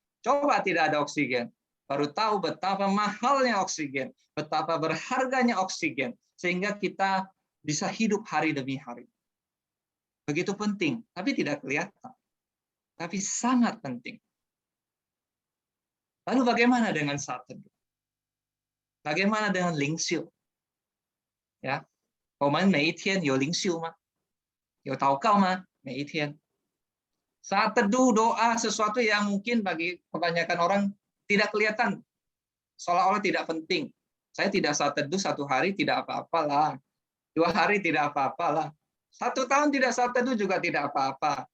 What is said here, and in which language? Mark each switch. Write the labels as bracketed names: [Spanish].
[Indonesian] Coba tidak ada oksigen, baru tahu betapa mahalnya oksigen, betapa berharganya oksigen, sehingga kita bisa hidup hari demi hari. Begitu penting, tapi tidak kelihatan. Tapi sangat penting. Lalu bagaimana dengan saat teduh? Bagaimana dengan lingsiu? [Chinese] Ya, 我们每一天有灵修吗？有祷告吗？每一天。 [Indonesian] Saat teduh, doa, sesuatu yang mungkin bagi kebanyakan orang tidak kelihatan, seolah-olah tidak penting. Saya tidak saat teduh 1 hari tidak apa-apalah, 2 hari tidak apa-apalah, 1 tahun tidak saat teduh juga tidak apa-apa.